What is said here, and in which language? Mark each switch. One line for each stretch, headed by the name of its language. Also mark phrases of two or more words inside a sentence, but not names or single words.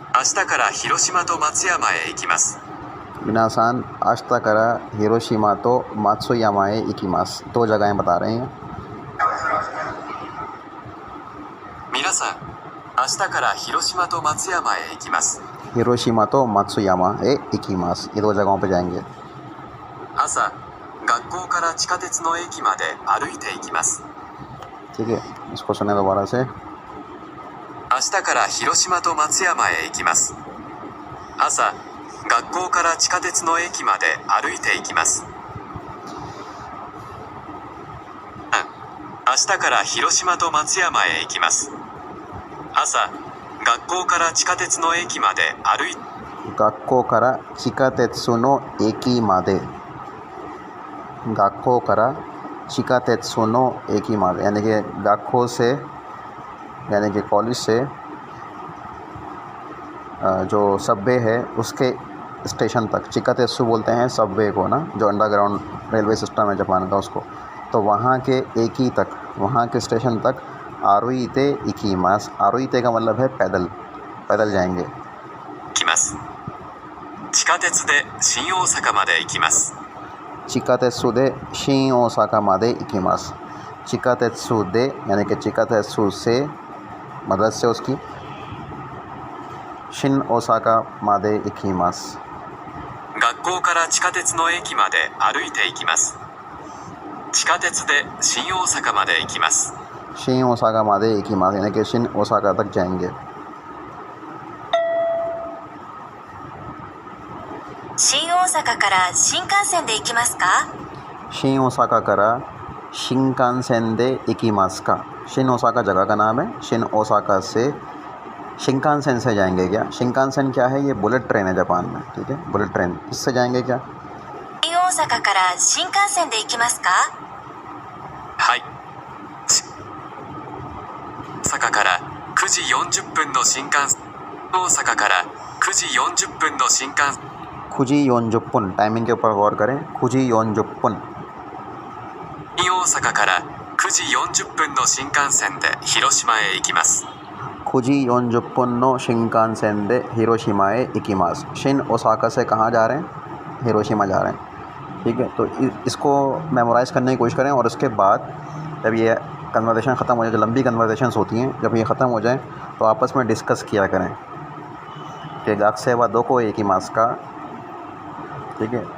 Japanese: 日から広島と松山へ行きます。皆さん明日から広島と松山へ行きます.
Hindi: दो जगहें बता रहे हैं।
Japanese: 皆さん、明日から広島と松山へ行きます。広島と松山へ行きます.
Hindi: ये दो जगहों पे जाएंगे।
Japanese: 朝、学校から地下鉄の駅まで歩いて行きます。
Hindi: ठीक है, इसको सुने दोबारा से।
Japanese: 明日から広島と松山へ行きます。朝、学校から地下鉄の駅まで歩いて行きます。明日から広島と松山へ行きます。朝、学校から地下鉄の駅まで歩いて学校から地下鉄の駅まで। 学校から地下鉄の駅まで,
Hindi: यानी कि गाको से यानी कि कॉलेज से जो सबवे है उसके स्टेशन तक। चिकातेत्सु बोलते हैं सबवे को ना, जो
English: underground railway system
Hindi: है जापान का उसको। तो वहाँ के एकी तक, वहाँ के स्टेशन तक
Japanese: 歩いて行きます.
Hindi: आरुईते का मतलब है पैदल, पैदल जाएंगे।
Japanese: きます。地下鉄で新大阪まで行きます。地下鉄で新大阪まで行きます. 地下鉄で
Hindi: यानी कि चिकातेत्सु से मदद से उसकी
Japanese: 新大阪まで行きます. 学校から地下鉄の駅まで歩いて行きます。地下鉄で新大阪まで行きます。新大阪まで行きます
Hindi: यानी कि शिन ओसाका तक जाएंगे।
Japanese: 新大阪から新幹線で行きますか？新大阪から新幹線で行きますか.
Hindi: शिन ओसाका जगह का नाम है। शिन ओसाका से शिनकानसेन से जाएंगे क्या? शिनकानसेन क्या है? ये
English: bullet train
Hindi: है जापान में, ठीक है,
English: bullet train.
Hindi: इससे जाएंगे क्या?
Japanese: 新大阪から新幹線で行きますか？はい。大阪から9時40分の新幹線。大阪から9時40分の新幹線。九時四十分,
Hindi: टाइमिंग के ऊपर गौर करें।
Japanese: 九時四十分. 新大阪から9時40分の新幹線で広島へ行きます。九時四十分の新幹線で広島へ行きます.
Hindi: शिन ओसाका से कहाँ जा रहे हैं? हिरोशिमा जा रहे हैं, ठीक है। तो इसको मेमोराइज़ करने की कोशिश करें और उसके बाद जब ये कन्वर्सेशन ख़त्म हो जाए, जो लंबी कन्वर्सेशंस होती हैं, जब ये ख़त्म हो जाए तो आपस में डिस्कस किया करें कि
Japanese: 学生はどこ行きますか,
Hindi: ठीक है।